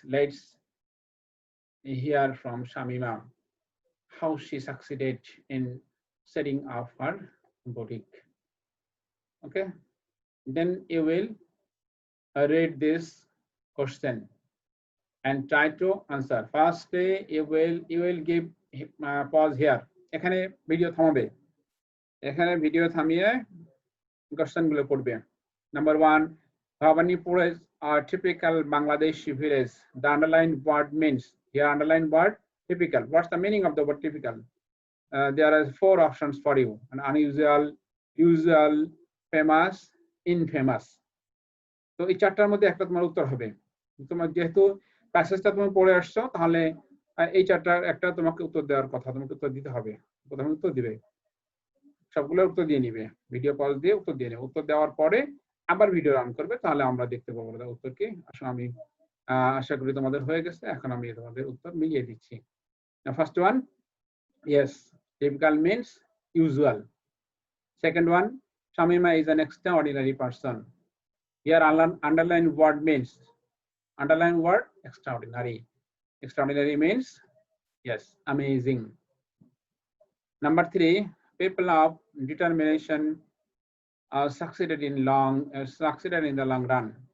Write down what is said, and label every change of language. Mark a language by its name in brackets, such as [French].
[English] Let's hear from Shamima how she succeeded in setting up her boutique. Okay, then you will read this question and try to answer. Firstly, you will give pause here. [Bangla] এখানে video থামাবে, এখানে video থামিয়ে question গুলো পড়বে। [English] Number 1, Bhavanipur is a typical Bangladeshi village. The underlined word means, here underlined word typical. What's the meaning of the word typical? There are 4 options for you: an unusual, usual, famous, infamous. [Bangla] তো এই চারটার মধ্যে একটা তোমার উত্তর হবে। তোমার যেহেতু প্যাসেজটা তুমি পড়ে আসছো, তাহলে এই চারটার একটা তোমাকে উত্তর দেওয়ার কথা, তোমাকে উত্তর দিতে হবে। প্রথমে উত্তর দিবে, সবগুলোর উত্তর দিয়ে নিবে, ভিডিও পজ দিয়ে উত্তর দিয়ে নেবে। উত্তর দেওয়ার পরে আবার ভিডিও রান করবে, তাহলে আমরা দেখতে পাবো উত্তর কি। আসলে আমি আশা করি তোমাদের হয়ে গেছে, এখন আমি তোমাদের উত্তর মিলিয়ে দিচ্ছি। [English] First one, yes, typical means usual. Second one, Shamima is an extraordinary person. Here underline word means, underline word extraordinary. Extraordinary means, yes, amazing. Number 3, people of determination succeeded in the long run.